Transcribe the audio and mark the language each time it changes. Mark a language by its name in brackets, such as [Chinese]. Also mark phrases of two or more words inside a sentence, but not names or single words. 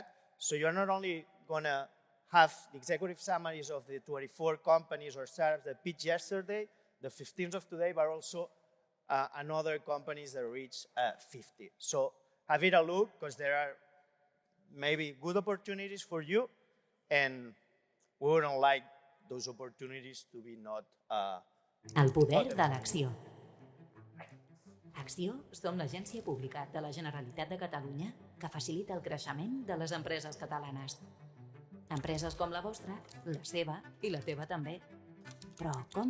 [English] So you're not only gonna have the executive summaries of the 24 companies or startups that pitched yesterday, the 15th of today, but also another companies that reach 50. So have it a look, because there are maybe good opportunities for you, and we wouldn't like those opportunities to be not... [Catalan] El poder de l'acció. ACCIÓ som l'agència pública de la Generalitat de Catalunya que facilita el creixement de les empreses catalanes. Empreses com la vostra, la seva i la teva també. Però com?